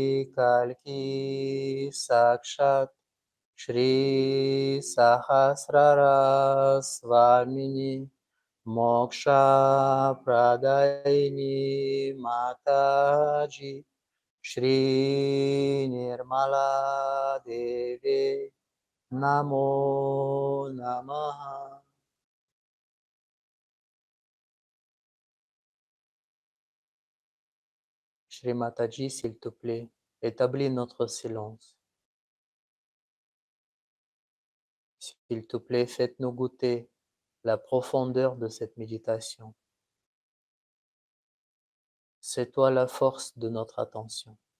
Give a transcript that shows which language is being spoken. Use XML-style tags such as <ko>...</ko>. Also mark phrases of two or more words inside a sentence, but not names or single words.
<sa>कल्कि साक्षात् श्री सहस्रार स्वामिनी मोक्ष प्रदायिनी माताजी श्री निर्मला देवी नमो नमः.</sa> <fr>Shri Mataji, s'il te plaît, établis notre silence. S'il te plaît, faites-nous goûter la profondeur de cette méditation. C'est toi la force de notre attention.</fr>